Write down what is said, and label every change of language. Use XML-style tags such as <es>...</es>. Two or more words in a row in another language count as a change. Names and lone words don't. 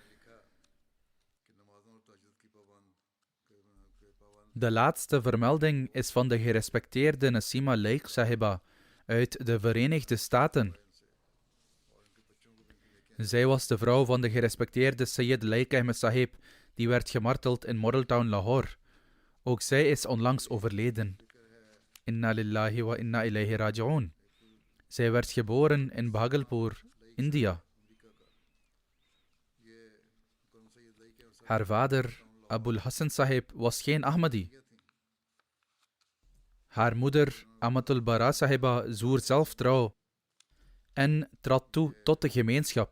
<nl>De laatste vermelding is van de gerespecteerde Nasima Laik Sahiba uit de Verenigde Staten. Zij was de vrouw van de gerespecteerde Sayyid Laik Ahmed Sahib, die werd gemarteld in Modeltown, Lahore. Ook zij is onlangs overleden.</nl> <ar>إنا لله وإنا إليه راجعون.</ar> <nl>Zij werd geboren in Bhagalpur, India. Haar vader, Abul Hassan Sahib, was geen Ahmadi. Haar moeder, Amatul Bara Sahiba, zwoer zelf trouw en trad toe tot de gemeenschap.</nl>